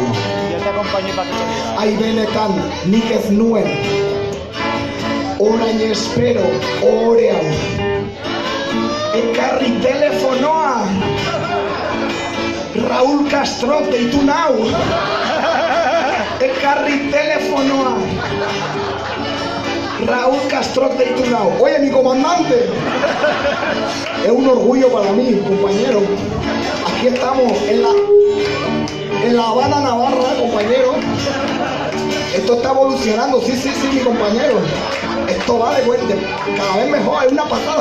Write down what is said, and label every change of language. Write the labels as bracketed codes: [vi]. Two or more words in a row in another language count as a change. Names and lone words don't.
[eu] Ai benetan nik ez nuen orain espero ore hau. Ekarri telefonoa, Raúl Castro deitu nau. Ekarri telefonoa, Raúl Castro deitu nau. [es] Oye, mi comandante. Es un orgullo para mí, compañero. Aquí estamos en la Habana, Navarra, compañero. Esto está evolucionando, sí, mi compañero. Esto va de vuelta, cada vez mejor, es una pasada.